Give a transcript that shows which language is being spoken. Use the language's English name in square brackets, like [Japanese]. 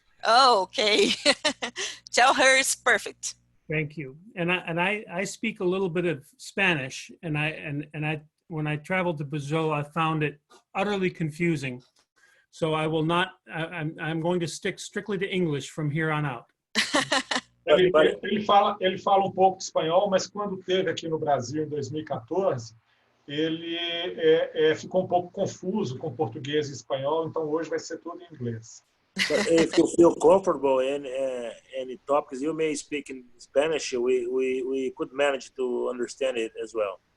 [English] Oh, okay. Tell her it's perfect. Thank you. And I speak a little bit of Spanish, and I when I traveled to Brazil, I found it utterly confusing. So I will not. I'm going to stick strictly to English from here on out. [Portuguese] Ele fala um pouco de espanhol, mas quando esteve aqui no Brasil em 2014, ele ficou um pouco confuso com português e espanhol, então hoje vai ser tudo em inglês. [English] But if you feel comfortable in any topics, you may speak in Spanish. We could manage to understand it as well.